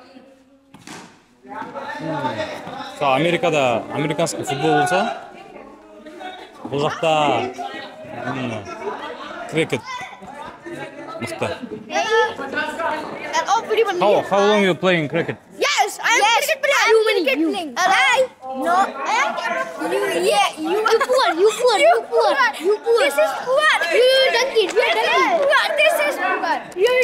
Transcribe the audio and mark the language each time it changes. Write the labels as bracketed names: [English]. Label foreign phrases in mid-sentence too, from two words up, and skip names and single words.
[Kazakh] Америкада [Russian] американский футбол [Kazakh] болса, бұл жақта крекет мықты. [English] How long you playing cricket? Yes, I am cricket player. You cricket playing. No, I am cricket. You poor. This is poor. You donkey. This is poor.